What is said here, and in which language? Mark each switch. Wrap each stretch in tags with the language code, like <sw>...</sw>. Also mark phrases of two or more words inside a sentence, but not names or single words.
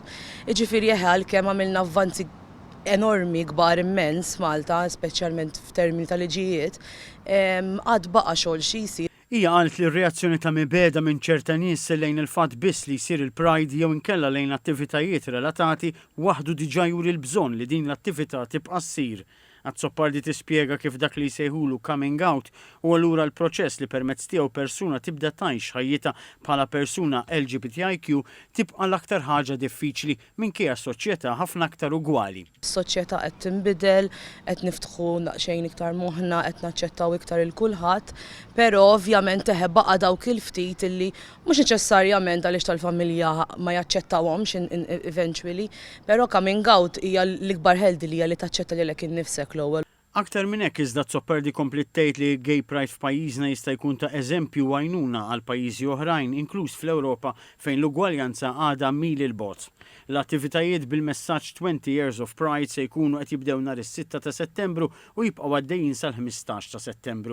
<mt>Jiġifieri għalkemm għamilna avvanzi enormi kbar immens Malta, speċjalment f'termini ta' liġijiet, għad baqa' xogħol xi jsir. Hija qalt li r-reazzjoni ta' mibeda minn ċerta nies lejn il-fatt biss li jsir il-Pride jew inkella lejn attivitajiet relatati waħdu diġà juri l-bżonn li din l-attività tibqa' ssir. Zoppardi tispjega kif dak li jsejħulu</mt> <en>coming out</en> <mt>u allura l-proċess li permezz tiegħu persuna tibda tgħix ħajjitha bħala persuna LGBTIQ tibqa' l-aktar ħaġa diffiċli minkejja s-soċjetà ħafna aktar ugwali. Is-soċjetà qed tinbidel, qed niftħu naqxejn iktar moħħna, qed naċċettaw iktar il kulħadd, però ovvjament teħeb baqa' dawk il-ftit illi mhux neċessarjament għaliex tal-familja ma jaċċettawhomx eventually, però</mt> <en>coming out</en> <mt>hija l-ikbar ħeldi li hija li taċċetta lilek innifsek l-ewwel. Aktar minn hekk iżda Zoppardi komplet tgħid li Gay Pride f'pajjiżna jista' jkun ta' eżempju għajnuna għal pajjiżi oħrajn, inkluż fl-Ewropa fejn l-ugwaljanza għadha mil il-bogħod. L-attivitajiet bil-messaġġ 20 Years of Pride se jkunu qed jibdew nhar is-6 ta' Settembru u jibqgħu għaddejjin sal-15 ta' Settembru.</mt>